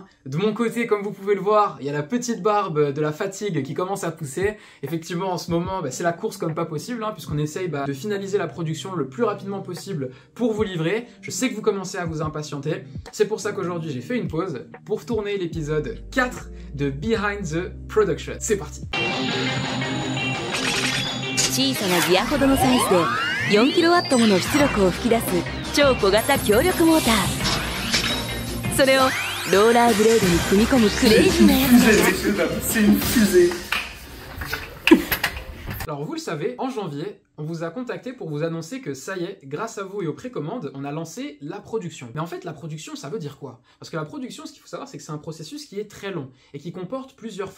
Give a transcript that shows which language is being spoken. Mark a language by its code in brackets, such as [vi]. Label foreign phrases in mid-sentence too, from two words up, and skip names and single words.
[fr] De mon côté, comme vous pouvez le voir, il y a la petite barbe de la fatigue qui commence à pousser. Effectivement, en ce moment, c'est la course comme pas possible, puisqu'on essaye de finaliser la production le plus rapidement possible pour vous livrer. Je sais que vous commencez à vous impatienter, c'est pour ça qu'aujourd'hui j'ai fait une pause pour tourner l'épisode 4 de Behind the Production. C'est parti. [ja] 小さなギアほどのサイズで 4kW もの出力を吹き出す超小型強力モーター。それをローラーブレードに組み込むクレイジーなやつだ。 [fr] C'est une fusée. Alors vous le savez, en janvier, on vous a contacté pour vous annoncer que ça y est, grâce à vous et aux précommandes, on a lancé la production. Mais en fait, la production, ça veut dire quoi? Parce que la production, ce qu'il faut savoir, c'est que c'est un processus qui est très long et qui comporte plusieurs phases.